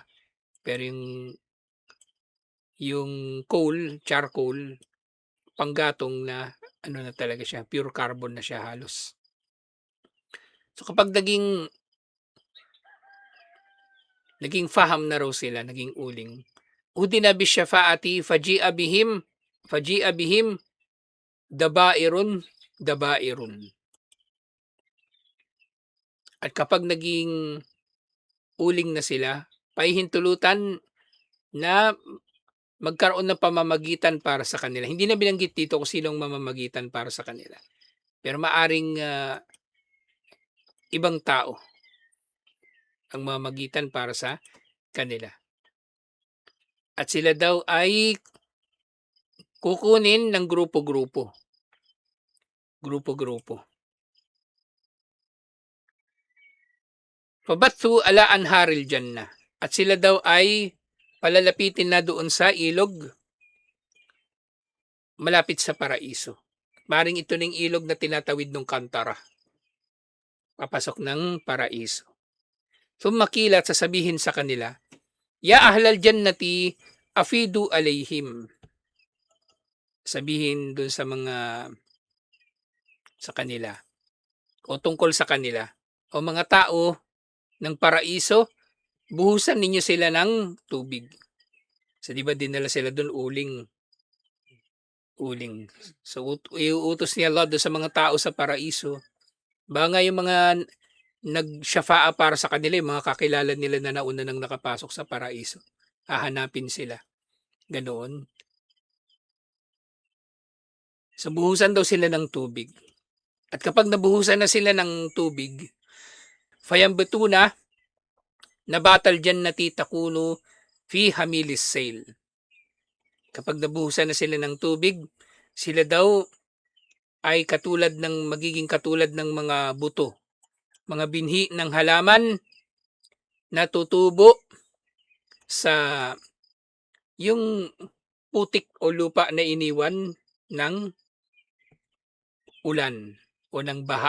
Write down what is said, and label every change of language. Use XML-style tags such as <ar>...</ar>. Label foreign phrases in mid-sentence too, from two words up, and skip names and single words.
<tl>Pero yung coal, charcoal, panggatong na ano na talaga siya,</tl> <en>pure carbon</en> <tl>na siya halos. So kapag naging faham na raw sila, naging uling.</tl> <ar>أذن بالشفاعة فجيء بهم ضبائر.</ar> <tl>At kapag naging uling na sila, pahihintulutan na magkaroon ng pamamagitan para sa kanila. Hindi na binanggit dito kung sinong mamamagitan para sa kanila. Pero maaring ibang tao ang mamamagitan para sa kanila. At sila daw ay kukunin ng grupo-grupo. Grupo-grupo.</tl> <ar>فبثوا على أنهار الجنة.</ar> <tl>At sila daw ay palalapitin na doon sa ilog malapit sa paraiso. Maring ito ng ilog na tinatawid ng kantara. Papasok ng paraiso. Sumakilat sasabihin sa kanila,</tl> <ar>يا أهل الجنة أفيضوا عليهم.</ar> <tl>Sabihin doon sa kanila o tungkol sa kanila. O mga tao ng paraiso, buhusan ninyo sila ng tubig. So di ba dinala sila doon uling. So iuutos ni Allah doon sa mga tao sa paraiso. Ba nga yung mga nagsyafa'a para sa kanila, yung mga kakilala nila na nauna nang nakapasok sa paraiso. Hahanapin sila. Ganoon. So buhusan daw sila ng tubig. At kapag nabuhusan na sila ng tubig,</tl> <ar>فينبتون نبات الجنة تكون في حميل السيل.</ar> <tl>Kapag nabuhusan na sila ng tubig, sila daw ay magiging katulad ng mga buto, mga binhi ng halaman na tutubo sa yung putik o lupa na iniwan ng ulan o ng baha.</tl>